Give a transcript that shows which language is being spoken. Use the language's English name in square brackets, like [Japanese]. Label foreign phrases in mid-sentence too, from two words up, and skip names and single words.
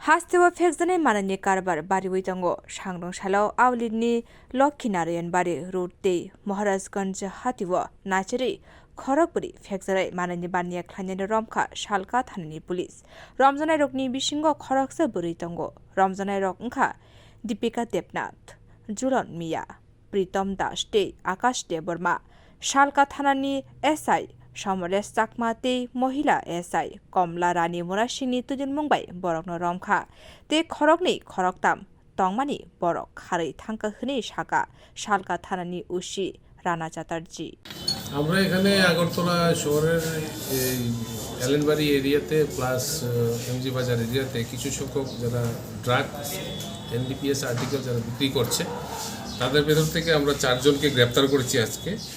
[Kok Borok] Haste phekjaknai manwi karbar bariwi tongo Sangrong salo agulini Lakhinarayan bari road Maharajganja hati naicherwi Khorok phekjaknai manwi bania khwlainai romkha Salka thanani police Romjaknai rokni bisingo Khorok bwrui tongo Romjaknai wngkha Dipika Debnath Jhulan Mia Pritam Akash Debbarma Salka thanani SI সমরেশ চাকমাতে [Bangla] মহিলা এসআই [Kok Borok] কমলা রানী মোরাসিংনি তুজুন মুম্বাই বরকনো রমখা তে খরকনি খরকতাম তংমানি বরক খাरै থাঙ্কা হনি শাকা শালকা থানানি উসি রানা চ্যাটার্জি [Bangla] আমরা এখানে আগরতলা শহরের এই এলেনবাড়ি এরিয়াতে প্লাস এমজি বাজার এরিয়াতে কিছু সংখ্যক যারা ড্রাগ [English] NDPS article [Bangla] যারা বিক্রি করছে তাদের ভেতর থেকে আমরা 4 জনকে গ্রেপ্তার করেছি আজকে।